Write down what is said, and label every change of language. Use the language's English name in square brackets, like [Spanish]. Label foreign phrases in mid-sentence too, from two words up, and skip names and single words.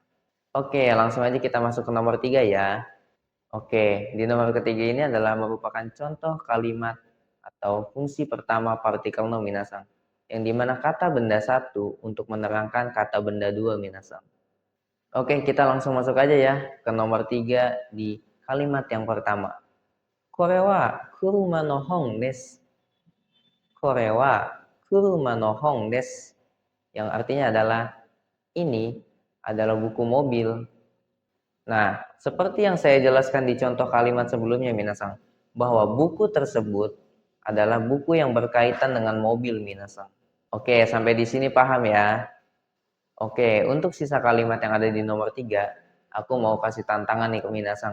[Indonesian] Oke, langsung aja kita masuk ke nomor 3 ya. Oke, di nomor ketiga ini adalah merupakan contoh kalimat atau fungsi pertama partikel no minasan, yang dimana kata benda satu untuk menerangkan kata benda dua minasan. Oke, kita langsung masuk aja ya ke nomor 3 di kalimat yang pertama. [Japanese] これは車の本です. これは車の本です. [Indonesian] Yang artinya adalah, ini adalah buku mobil. Nah, seperti yang saya jelaskan di contoh kalimat sebelumnya minasan, bahwa buku tersebut adalah buku yang berkaitan dengan mobil minasan. Oke, sampai di sini paham ya? Oke, untuk sisa kalimat yang ada di nomor 3, aku mau kasih tantangan nih ke minasan.